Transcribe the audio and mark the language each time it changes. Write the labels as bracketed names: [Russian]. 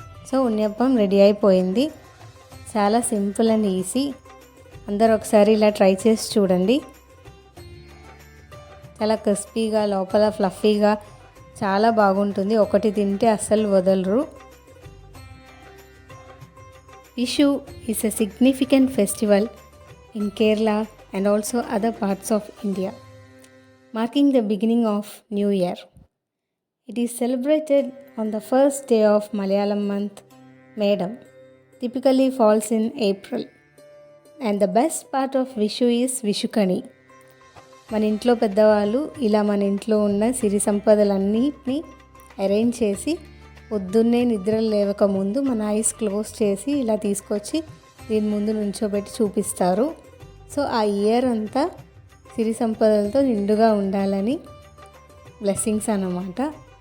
[Telugu] So ఉన్నియప్పం ready అయిపోయింది. చాలా simple and easy. అందరూ ఒకసారి ఇలా ట్రై చేసి చూడండి. చాలా క్రిస్పీగా, లోపల ఫ్లఫీగా చాలా బాగుంటుంది. ఒకటి తింటే అస్సలు వదలరు. [English] Vishu is a significant festival in Kerala and also other parts of India, marking the beginning of New Year. It is celebrated on the first day of Malayalam month, Medam, typically falls in April. And the best part of Vishu is Vishukani. [Telugu] మన ఇంట్లో పెద్దవాళ్ళు ఇలా మన ఇంట్లో ఉన్న సిరి సంపదలన్నిటిని arrange చేసి పొద్దున్నే నిద్ర లేవక ముందు మన ఐస్ క్లోజ్ చేసి ఇలా తీసుకొచ్చి దీని ముందు నుంచోబెట్టి చూపిస్తారు. సో ఆ ఇయర్ అంతా సిరి సంపదలతో నిండుగా ఉండాలని బ్లెస్సింగ్స్ అన్నమాట.